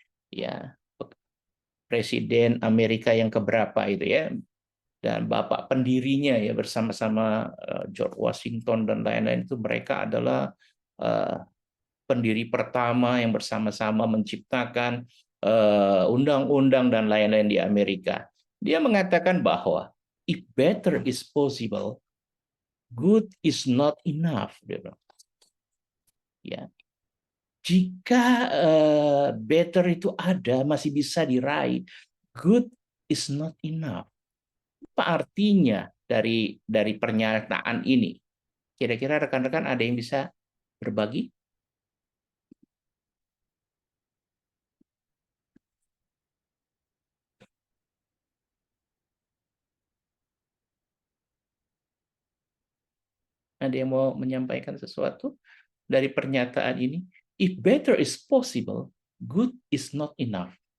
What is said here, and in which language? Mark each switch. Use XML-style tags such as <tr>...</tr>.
<id>Ya, Presiden Amerika yang keberapa itu ya, dan bapak pendirinya ya bersama-sama George Washington dan lain-lain, itu mereka adalah pendiri pertama yang bersama-sama menciptakan undang-undang dan lain-lain di Amerika. Dia mengatakan bahwa</id> <en>if better is possible, good is not enough.</en> <id>Ya, jika better itu ada, masih bisa diraih, good</id> <en>is not enough.</en> <id>Apa artinya dari pernyataan ini? Kira-kira rekan-rekan ada yang bisa berbagi? Ada yang mau menyampaikan sesuatu dari pernyataan ini?</id> <en>If better is possible, good is not enough.</en>